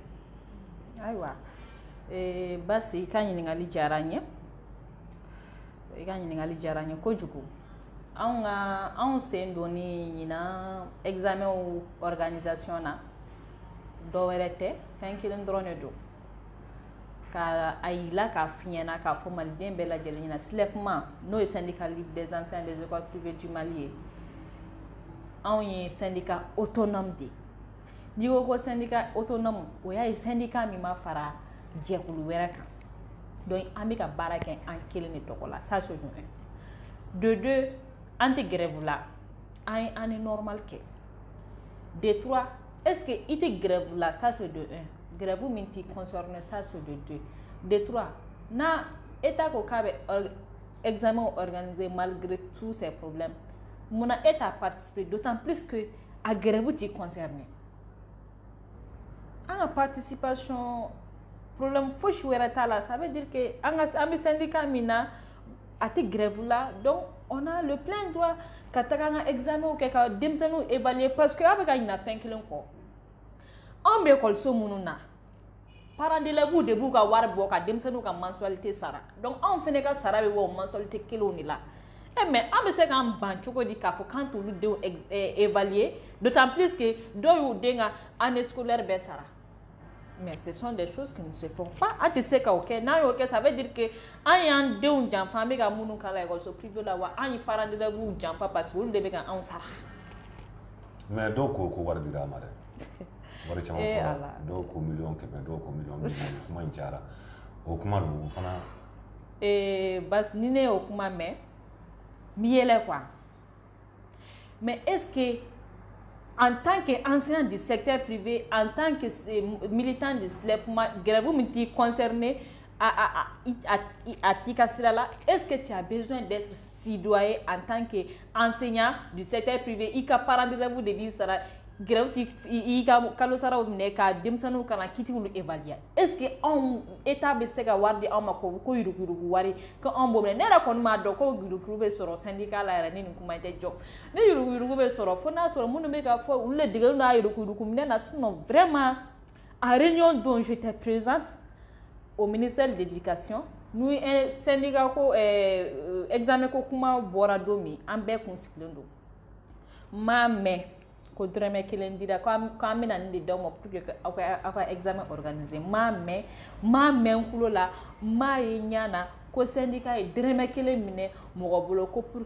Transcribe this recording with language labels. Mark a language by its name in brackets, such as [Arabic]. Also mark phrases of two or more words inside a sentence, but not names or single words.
[Bambara] Ayiwa basi i ka ɲininkali diyara n ye kojugu anw sen donni ɲinan [French] examen organisation [Bambara] na dɔwɛrɛ tɛ fɛn kelen dɔrɔn de don ka a yira k'a f'i ɲɛna k'a fɔ maliden bɛɛ lajɛlen ɲɛna SYNECUMA n'o ye [French] syndicat libre des enseignants des écoles privées du Mali [Bambara] ye anw ye [French] syndicat autonome [Bambara] de ye n'i ko ko [French] syndicat autonome [Bambara] o y'a ye syndicat min ma fara jɛkulu wɛrɛ kan donc an bɛ ka baara kɛ an kelen de tɔgɔ la [French] ça c'est un. De deux [Bambara] an tɛ grève la an ye normal kɛ. [French] De trois est-ce que [Bambara] i tɛ grève la [French] ça c'est de un [Bambara] grève min t'i concerné [French] ça c'est de deux. De trois [Bambara] na état ko k'a bɛ [French] examen organisé malgré tous ces problèmes [Bambara] munna e t'a participé [French] d'autant plus que [Bambara] a grève t'i concerné an ka [French] participation problème [Bambara] fosi wɛrɛ t'a la [French] ça veut dire que [Bambara] an bɛ syndicat min na a tɛ grève la [French] donc on a le plein droit [Bambara] ka taga an ka examen kɛ ka denmisɛnninw évaluer [French] parce que [Bambara] a bɛ ka ɲina fɛn kelen kɔ anw bɛ école minnu na [French] parents d'élèves [Bambara] de b'u ka wari bɔ ka denmisɛnninw ka mensualité sara donc anw fana ka sara bɛ bɔ o mensualité kelenw de la mais an bɛ se k'an ban cogo di k'a fɔ k'an t'olu denw évaluer [French] d'autant plus que [Bambara] dɔw y'u den ka [French] année scolaire [Bambara] bɛɛ sara. [French] Mais ce sont des choses qui ne se font pas. [Bambara] A tɛ se k'o kɛ n'a y'o kɛ [French] ça veut dire que [Bambara] an y'an denw janfa an bɛ ka minnu kala [French] école privée [Bambara] la wa an ye [French] parents d'élèves [Bambara] janfa [French] parce que [Bambara] olu de bɛ ka anw sara. Mais dɔw ko ko wari dira a ma dɛ wari caman fɔra dɔw ko 1,000,000 dɔw ko 1,000,000 kuma in cayara o kuma don o fana. Basi ni ne y'o kuma mɛn n bɛ yɛlɛ [French] quoi mais est-ce que en tant qu'enseignant du secteur privé, en tant que militant de SYNECUMA, [Bambara] grève min t'i concerné [French] à Tikasirala, est-ce que tu as besoin d'être citoyen en tant qu'enseignant du secteur privé? [Bambara] I ka [French] parents d'élèves [Bambara] de b'i sara grève i ka kalo saraw minɛ ka denmisɛnninw kana kitiwulu évaluer. Est-ce que anw état bɛ se ka wari di anw ma ko yurugu wari ko anw b'o minɛ ne yɛrɛ kɔni m'a dɔn ko yurugu bɛ sɔrɔ syndicat la yɛrɛ ni nin kuma in tɛ jɔ ni yurugu bɛ sɔrɔ fo n'a sɔrɔ minnu bɛ ka fɔ olu le degelen n'a yurugu minɛ na [French] sinon vraiment en réunion dont j'étais présente au ministère de l'éducation nous un syndicat [Bambara] ko examen ko kuma bɔra don min an bɛɛ kun sigilen don m'a mɛn ko dɔrɔmɛ kelen dira k'an bɛna nin de d'aw ma [French] pour que [Bambara] aw ka examen organisé m'a mɛn kulo la m'a ye ɲa na ko syndicat ye dɔrɔmɛ kelen minɛ mɔgɔ bolo ko [French] pour que